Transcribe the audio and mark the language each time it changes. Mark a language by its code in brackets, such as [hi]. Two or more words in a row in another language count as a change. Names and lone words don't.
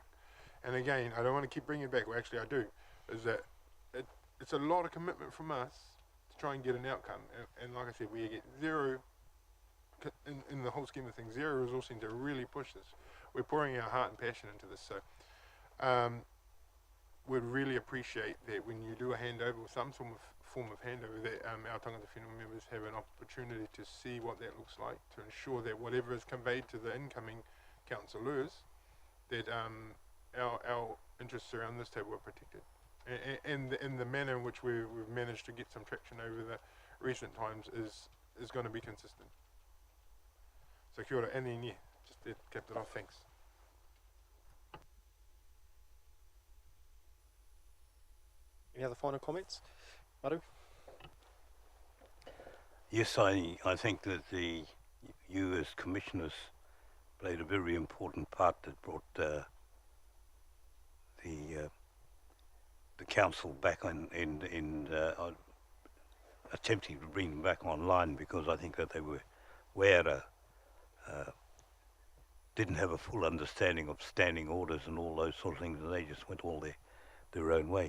[en] And again, I don't want to keep bringing it back, well actually I do, is that it's a lot of commitment from us to try and get an outcome. And like I said, we get zero, in the whole scheme of things, zero resourcing to really push this. We're pouring our heart and passion into this, so we'd really appreciate that when you do a handover, some form of handover, that our [mi] tangata whenua [en] members have an opportunity to see what that looks like, to ensure that whatever is conveyed to the incoming councillors, that our interests around this table are protected. And the manner in which we've managed to get some traction over the recent times is going to be consistent. [mi] So kia ora, [en] and then yeah, just capped it off, thanks. Any other final comments? Maru? Yes, I think that you as commissioners played a very important part that brought the council back in attempting to bring them back online, because I think that they were didn't have a full understanding of standing orders and all those sort of things, and they just went all their own way.